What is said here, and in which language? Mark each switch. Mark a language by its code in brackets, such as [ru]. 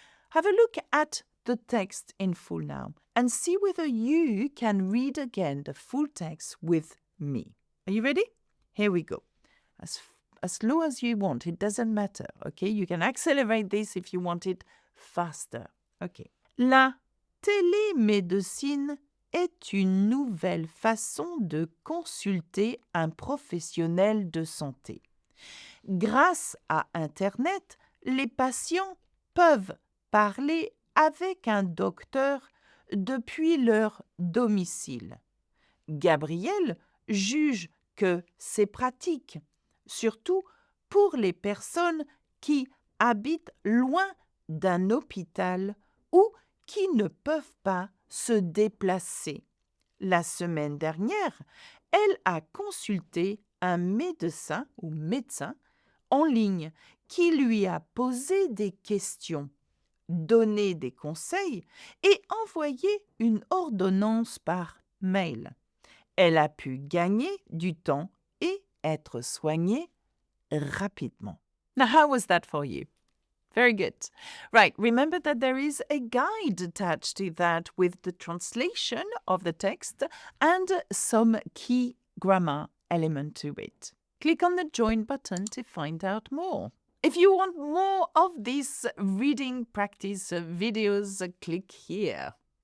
[en] Have a look at the text in full now and see whether you can read again the full text with me. Are you ready? Here we go. As slow as you want, it doesn't matter, okay? You can accelerate this if you want it faster. Okay. [fr] La télémédecine est une nouvelle façon de consulter un professionnel de santé. Grâce à Internet, les patients peuvent parler avec un docteur depuis leur domicile. Gabriel juge que c'est pratique, surtout pour les personnes qui habitent loin d'un hôpital ou qui ne peuvent pas se déplacer. La semaine dernière, elle a consulté un médecin ou médecin en ligne qui lui a posé des questions, donné des conseils et envoyé une ordonnance par mail. Elle a pu gagner du temps et être soignée rapidement. [en] Now, how was that for you? Very good. Right, remember that there is a guide attached to that with the translation of the text and some key grammar element to it. Click on the join button to find out more. If you want more of these reading practice videos, click here.